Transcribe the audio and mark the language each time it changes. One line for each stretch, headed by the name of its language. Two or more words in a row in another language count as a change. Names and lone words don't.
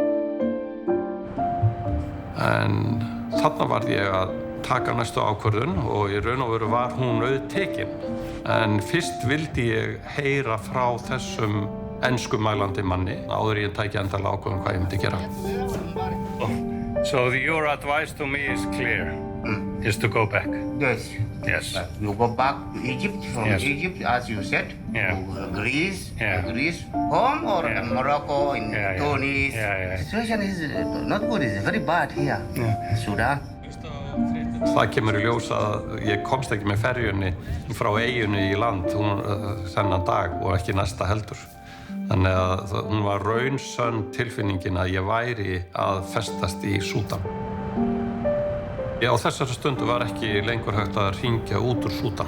Icelandic: En þarna varð ég að taka næstu ákvörðun og í raun og veru var hún auðtekin. En fyrst vildi ég heyra frá þessum enskumælandi manni áður ég tæki endanlega ákvörðun hvað ég myndi gera.
English: So your advice to me is clear, is to go back. Yes. Yes. You go back to Egypt, from Yes. Egypt, as you said, Yeah. to Greece, Yeah. Greece, home or Yeah. in Morocco, in Yeah, yeah. Tunis. Yeah. Situation is not good, it's very bad here, Sudan.
Icelandic: Það kemur í ljós að ég komst ekki með ferjunni frá eyjunni í land þennan dag og ekki næsta heldur. Þannig að hún var raunsönn tilfinningin að ég væri að festast í Súdan. Á þessari stundu var ekki lengur hægt að hringja út úr Súdan.